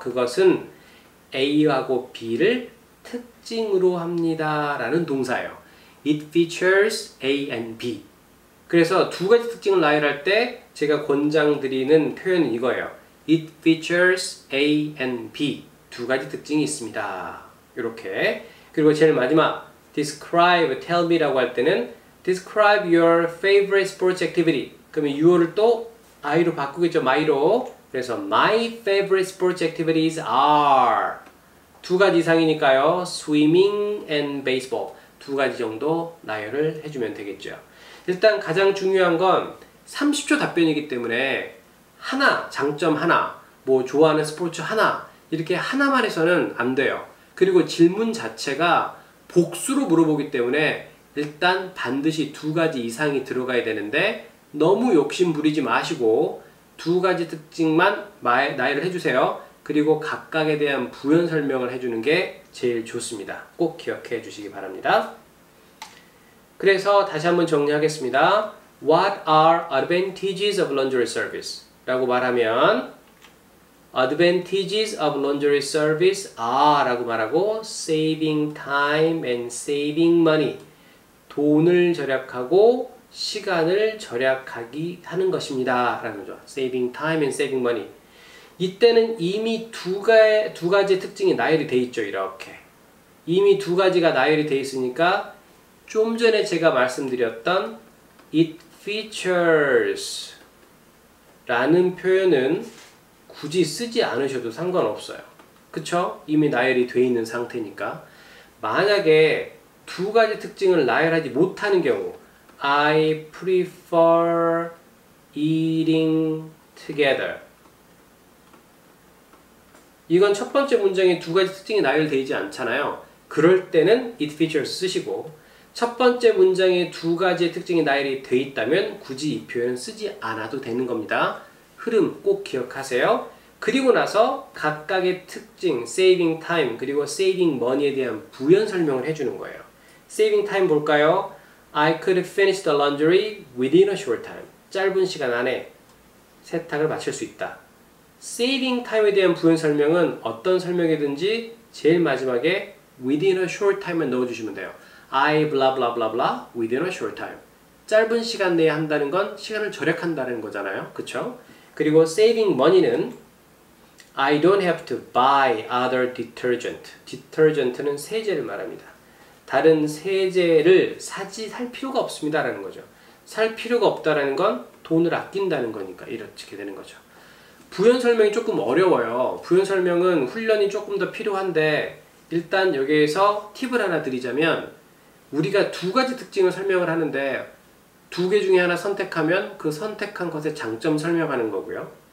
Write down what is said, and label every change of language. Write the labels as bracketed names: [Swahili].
[Korean] 그것은 A하고 B를 특징으로 합니다 라는 동사예요. [English] It features A and B. [Korean] 그래서 두 가지 특징을 나열할 때 제가 권장드리는 표현은 이거예요. [English] It features A and B. [Korean] 두 가지 특징이 있습니다. 이렇게. [English] 그리고 제일 마지막 describe, tell me라고 할 때는 describe your favorite sports activity. [Korean] 그러면 your를 또 I로 바꾸겠죠. my로. [English] 그래서 my favorite sports activities are 두 가지 이상이니까요. swimming and baseball. [Korean] 두 가지 정도 나열을 해주면 되겠죠. 일단 가장 중요한 건 30초 답변이기 때문에 하나, 장점 하나, 뭐 좋아하는 스포츠 하나 이렇게 하나만 해서는 안 돼요. 그리고 질문 자체가 복수로 물어보기 때문에 일단 반드시 두 가지 이상이 들어가야 되는데 너무 욕심 부리지 마시고 두 가지 특징만 나열을 해주세요. 그리고 각각에 대한 부연 설명을 해주는 게 제일 좋습니다. 꼭 기억해 주시기 바랍니다. 그래서 다시 한번 정리하겠습니다. [English] What are advantages of laundry service? 라고 말하면 advantages of laundry service are 라고 말하고 saving time and saving money. [Korean] 돈을 절약하고 시간을 절약하기 하는 것입니다. 라는 거죠. [English] saving time and saving money. [Korean] 이때는 이미 두 가지 특징이 나열이 돼 있죠. 이렇게. 이미 두 가지가 나열이 돼 있으니까 좀 전에 제가 말씀드렸던 it features 라는 표현은 굳이 쓰지 않으셔도 상관없어요. 그쵸? 이미 나열이 돼 있는 상태니까. 만약에 두 가지 특징을 나열하지 못하는 경우 I prefer eating together. 이건 첫 번째 문장에 두 가지 특징이 나열되어 있지 않잖아요. 그럴 때는 it features 쓰시고 첫 번째 문장에 두 가지의 특징이 나열이 되어 있다면 굳이 이 표현은 쓰지 않아도 되는 겁니다. 흐름 꼭 기억하세요. 그리고 나서 각각의 특징, saving time 그리고 saving money에 대한 부연 설명을 해주는 거예요. [English] saving time 볼까요? I could finish the laundry within a short time. [Korean] 짧은 시간 안에 세탁을 마칠 수 있다. saving time에 대한 부연 설명은 어떤 설명이든지 제일 마지막에 within a short time 만 넣어주시면 돼요. [English] I blah blah blah blah within a short time. [Korean] 짧은 시간 내에 한다는 건 시간을 절약한다는 거잖아요. 그쵸? [English] 그리고 saving money는 I don't have to buy other detergent. [Korean] detergent는 세제를 말합니다. 다른 세제를 살 필요가 없습니다 라는 거죠. 살 필요가 없다라는 건 돈을 아낀다는 거니까 이렇게 되는 거죠. 부연 설명이 조금 어려워요. 부연 설명은 훈련이 조금 더 필요한데 일단 여기에서 팁을 하나 드리자면 우리가 두 가지 특징을 설명을 하는데 두 개 중에 하나 선택하면 그 선택한 것의 장점 설명하는 거고요.